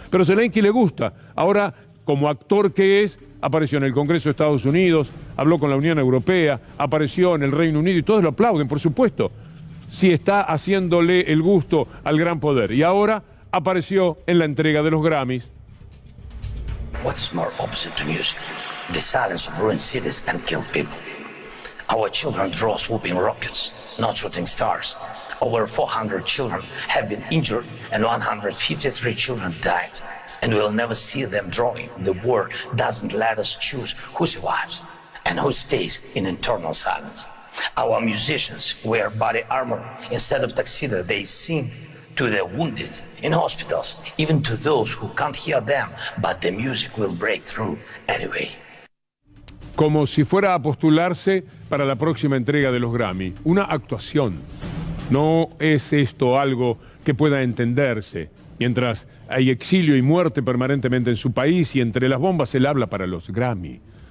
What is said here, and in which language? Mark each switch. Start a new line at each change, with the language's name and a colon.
Spanish: Pero a Zelensky le gusta. Ahora, como actor que es, apareció en el Congreso de Estados Unidos, habló con la Unión Europea, apareció en el Reino Unido y todos lo aplauden, por supuesto, si está haciéndole el gusto al gran poder. Y ahora apareció en la entrega de los Grammys.
English: What's more opposite to music? The silence of ruined cities and killed people. Our children draw swooping rockets, not shooting stars. Over 400 children have been injured and 153 children died. And we'll never see them drawing. The war doesn't let us choose who survives and who stays in eternal silence. Our musicians wear body armor instead of tuxedo. They sing to the wounded in hospitals, even to those who can't hear them, but the music will break through anyway.
Spanish: Como si fuera a postularse para la próxima entrega de los Grammy. Una actuación. No es esto algo que pueda entenderse. Mientras hay exilio y muerte permanentemente en su país y entre las bombas él habla para los Grammy.